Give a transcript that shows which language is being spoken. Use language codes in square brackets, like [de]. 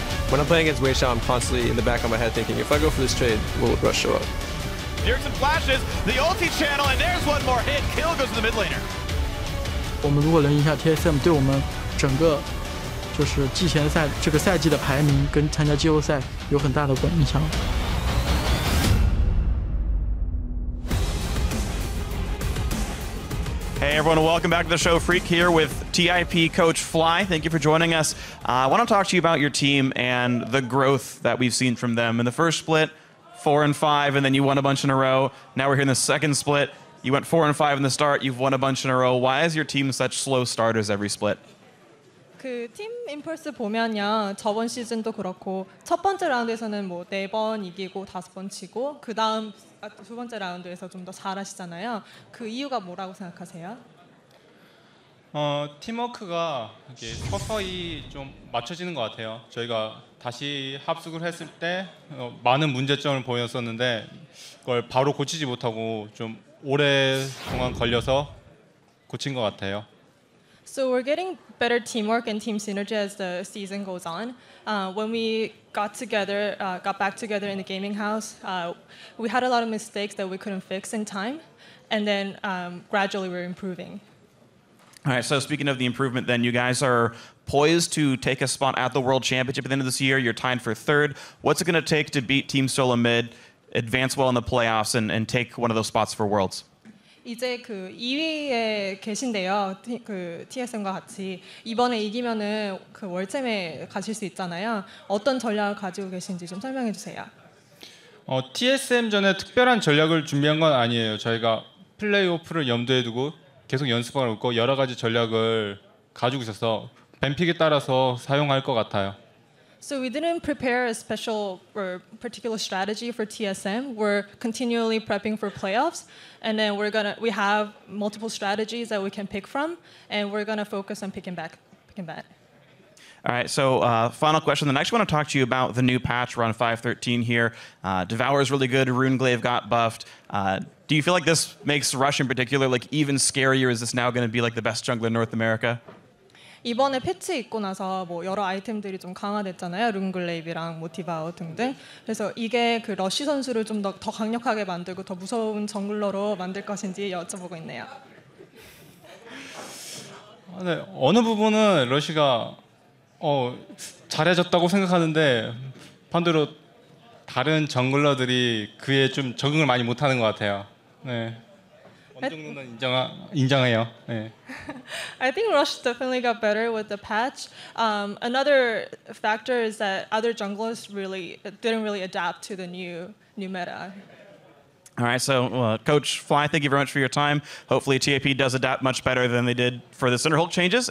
[en] When I'm playing against Wei Xiao, I'm constantly in the back of my head thinking, if I go for this trade, will Rush show up? Here's some flashes, the ulti channel, and there's one more hit. Kill goes to the mid laner. [zh] 我们如果能赢下 TSM， 对我们整个就是季前赛这个赛季的排名跟参加季后赛有很大的影响。 [en] Hey everyone, welcome back to the show. Freak here with TIP coach Fly. Thank you for joining us. I want to talk to you about your team and the growth that we've seen from them. In the first split, 4 and 5, and then you won a bunch in a row. Now we're here in the second split. You went 4 and 5 in the start. You've won a bunch in a row. Why is your team such slow starters every split? [ko] 그 팀 임펄스 보면요, 저번 시즌도 그렇고 첫 번째 라운드에서는 뭐 4번 이기고 5번 치고 그 다음 두 번째 라운드에서 좀 더 잘하시잖아요. 그 이유가 뭐라고 생각하세요? 팀워크가 이렇게 서서히 좀 맞춰지는 것 같아요. 저희가 다시 합숙을 했을 때 많은 문제점을 보였었는데 그걸 바로 고치지 못하고 좀 오랫동안 걸려서 고친 것 같아요. [en] So we're getting better teamwork and team synergy as the season goes on. When we got back together in the gaming house, we had a lot of mistakes that we couldn't fix in time, and then gradually we're improving. All right, so speaking of the improvement, then you guys are poised to take a spot at the World Championship at the end of this year. You're tied for 3rd. What's it going to take to beat Team SoloMid, advance well in the playoffs, and take one of those spots for Worlds? [ko] 이제 그 2위에 계신데요. 그 TSM과 같이 이번에 이기면은 그 월챔에 가실 수 있잖아요. 어떤 전략을 가지고 계신지 좀 설명해 주세요. TSM 전에 특별한 전략을 준비한 건 아니에요. 저희가 플레이오프를 염두에 두고 계속 연습하고 있고 여러 가지 전략을 가지고 있어서 뱀픽에 따라서 사용할 것 같아요. [en] So we didn't prepare a special or particular strategy for TSM. We're continually prepping for playoffs, and then we have multiple strategies that we can pick from, and we're gonna focus on picking back. All right, so final question. Then I actually want to talk to you about the new patch. We're on 5.13 here. Devour is really good. Runeglaive got buffed. Do you feel like this makes Rush in particular like even scarier? Is this now going to be like the best jungler in North America? [ko] 이번에 패치 있고 나서 뭐 여러 아이템들이 좀 강화됐잖아요. 룬글레이브랑 뭐 디바우 등등. 그래서 이게 그 러쉬 선수를 좀 더 강력하게 만들고 더 무서운 정글러로 만들 것인지 여쭤보고 있네요. 네, 어느 부분은 러쉬가 잘해졌다고 생각하는데 반대로 다른 정글러들이 그에 좀 적응을 많이 못하는 것 같아요. 네. 어느 정도는 인정해요. 네. [en] I think Rush definitely got better with the patch. Another factor is that other junglers didn't really adapt to the new meta. All right, so Coach Fly, thank you very much for your time. Hopefully TAP does adapt much better than they did for the Center Hulk changes.